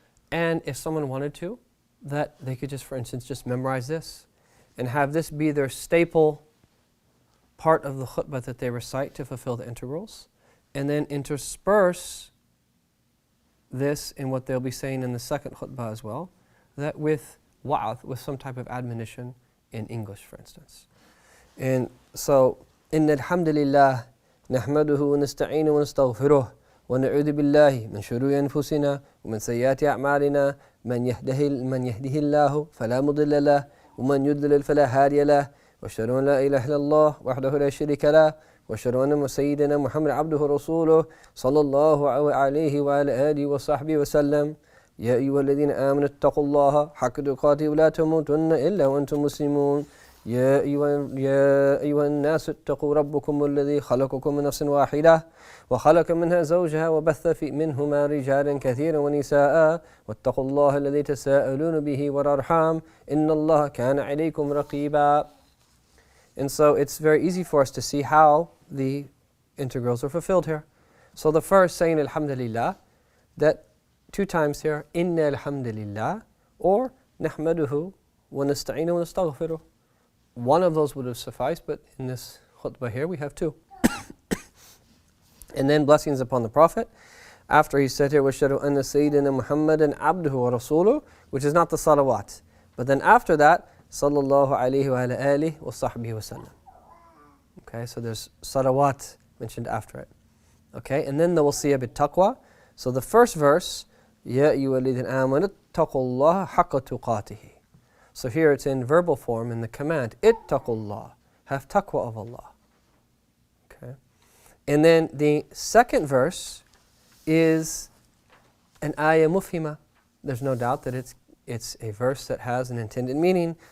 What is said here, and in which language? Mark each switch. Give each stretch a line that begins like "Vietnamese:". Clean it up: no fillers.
English: And if someone wanted to, that they could just, for instance, just memorize this and have this be their staple part of the khutbah that they recite to fulfill the integrals, and then intersperse this in what they'll be saying in the second khutbah as well, that with wa'ath, with some type of admonition in English, for instance.
Arabic: And so, إن الحمد لله نحمده ونستعينه ونستغفره ونعوذ بالله من شرور أنفسنا ومن سيئات أعمالنا من يهده الله فلا مضل له ومن يضلل فلا هادي له وأشهد أن لا إله إلا الله وحده لا شريك له وأشهد أن سيدنا محمد عبده ورسوله صلى الله عليه وعلى آله وصحبه وسلم يا أيها الذين آمنوا اتقوا الله حق تقاته ولا تموتن إلا وأنتم مسلمون يا أيها الناس اتقوا ربكم الذي خلقكم من نفس واحدة وخلق منها زوجها وبث منهما رجالا كثيرا ونساء واتقوا الله الذي تساءلون به والأرحام إن الله كان عليكم رقيبا.
English: And so it's very easy for us to see how the integrals are fulfilled here. So the first, saying Alhamdulillah, that 2 times here,
Arabic: Inna Alhamdulillah,
English: or
Arabic: Nahmaduhu wa nasta'inu wa nastaghfiruh.
English: One of those would have sufficed, but in this khutbah here we have 2. And then blessings upon the Prophet. After he said here,
Arabic: وَاشْهَدُ أَنَّ سَيِّدِنَا مُحَمَّدًا عَبْدُهُ وَرَسُولُهُ,
English: which is not the salawat. But then after that,
Arabic: sallallahu alayhi wa alihi wa sahbihi wa sallam.
English: Okay, so there's salawat mentioned after it. Okay, and then the wasiyah bit taqwa. So the first verse,
Arabic: يَا أَيُّهَا الَّذِينَ آمَنُوا اتَّقُوا اللَّهَ حَقَّ تُقَاتِهِ.
English: So here it's in verbal form in the command, ittaqullah, have taqwa of Allah. Okay. And then the second verse is an ayah mufhima. There's no doubt that it's a verse that has an intended meaning.